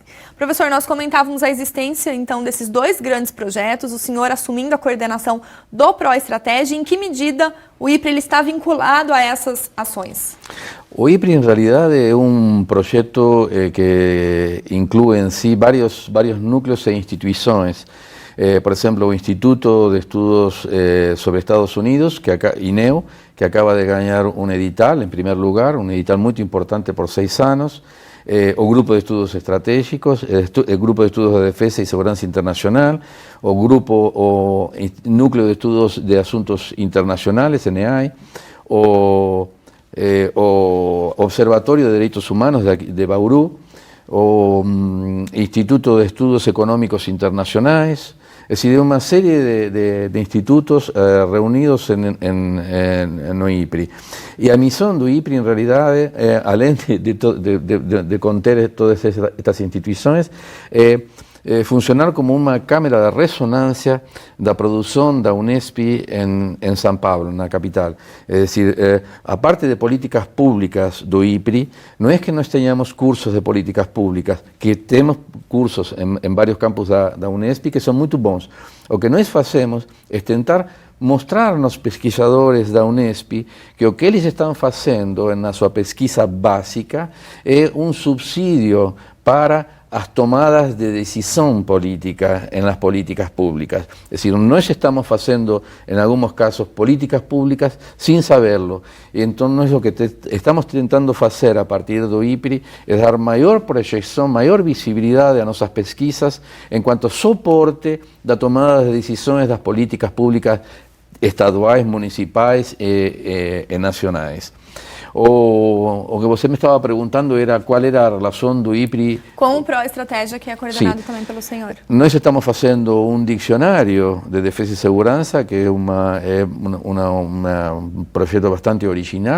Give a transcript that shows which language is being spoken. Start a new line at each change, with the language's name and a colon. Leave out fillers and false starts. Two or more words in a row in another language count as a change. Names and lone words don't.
Portuguese: Professor, nós comentávamos a existência, então, desses 2 grandes projetos, o senhor assumindo a coordenação do Proestratégia, em que medida o IPRE ele está vinculado a essas ações? O IPRE, em realidade, é um projeto que inclui em si vários núcleos e instituições.
Spanish: Por ejemplo, el Instituto de Estudios sobre Estados Unidos, INEO, que acaba de ganar un edital, en primer lugar, un edital muy importante por 6 años, o Grupo de Estudios Estratégicos, el Grupo de Estudios de Defensa y Seguridad Internacional, o Núcleo de Estudios de Asuntos Internacionales, NEAI, o Observatorio de Derechos Humanos de Bauru, o Instituto de Estudios Económicos Internacionales, es decir, una serie de institutos reunidos en o IPRE. Y a misión do IPRE, en realidad,
Portuguese: além de conter todas
Spanish: estas instituciones,
Portuguese: funcionar como uma câmara de ressonância da produção da Unesp em São Paulo, na capital. É decir, a parte de políticas públicas do IPRI, não é que nós tenhamos cursos de políticas públicas, que temos cursos em vários campos da Unesp que são muito bons. O que nós fazemos é tentar mostrar aos pesquisadores da Unesp que o que eles estão fazendo na sua pesquisa básica é um subsídio para as tomadas de decisão política
Spanish: en las políticas públicas. Es decir,
Portuguese: nós estamos fazendo,
Spanish: en algunos casos, políticas públicas sin saberlo. Y entonces lo que estamos
Portuguese: tentando fazer a partir do IPRI
Spanish: es dar
Portuguese: maior proyección, maior visibilidade a nossas pesquisas
Spanish: en cuanto a soporte
Portuguese: da tomada de decisões das políticas públicas estaduais, municipais e nacionais. O que você me estava perguntando era qual era a relação do IPRI com o ProEstratégia, que é coordenado também pelo senhor. Nós estamos fazendo um dicionário de defesa e segurança, que é um projeto bastante original